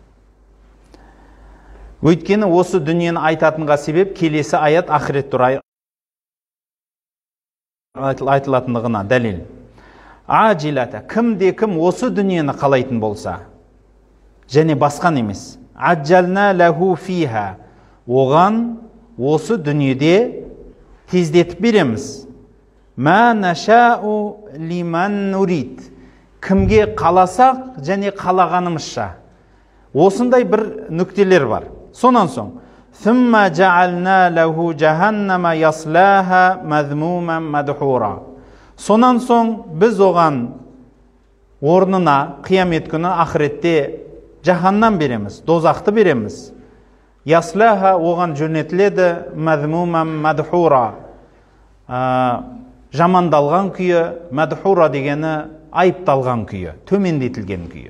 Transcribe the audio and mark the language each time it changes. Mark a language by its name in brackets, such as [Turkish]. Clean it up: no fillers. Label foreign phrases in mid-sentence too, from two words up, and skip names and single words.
[Kazakh] Өйткені осы дүниені айтатынға себеп келесі аят ақырет туралы айтылатындығына дәлел. Ажилата, кім осы дүниені қалайтын болса, және басқан емес. [Arabic] عجلنا له فيها, [Kazakh] оған осы дүниеде тездетіп береміз. [Arabic] ما نشاء لمن نريد, [Kazakh] кімге қаласақ және қалағанымызша. Осындай бір нүктелер бар. Сонан соң, [Arabic] ثم جعلنا له جهنم يصلاها مذموما مدحورا. [Kazakh] Сонан соң біз оған орнына қиямет күні ақыретте жаһаннам береміз, дозақты береміз. Яслаха, оған жөнетіледі, [Arabic] مذموما مدحورا, [Kazakh] жамандалған күйі, мадхура дегені айыпталған күйі, төмендетілген күйі.